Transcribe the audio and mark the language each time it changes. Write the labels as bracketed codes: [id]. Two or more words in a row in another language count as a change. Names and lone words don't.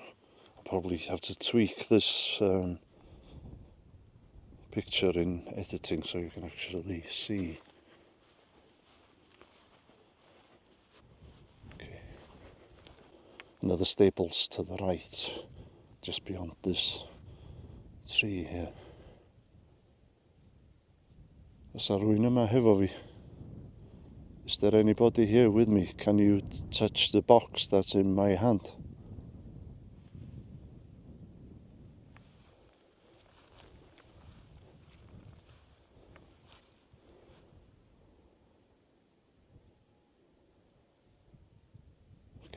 [en] I'll probably have to tweak this picture in editing so you can actually see. Okay. Another Staples to the right, just beyond this tree here. [cy] Oes rhywun yma hefo fi? [en] Is there anybody here with me? Can you touch the box that's in my hand? Okay.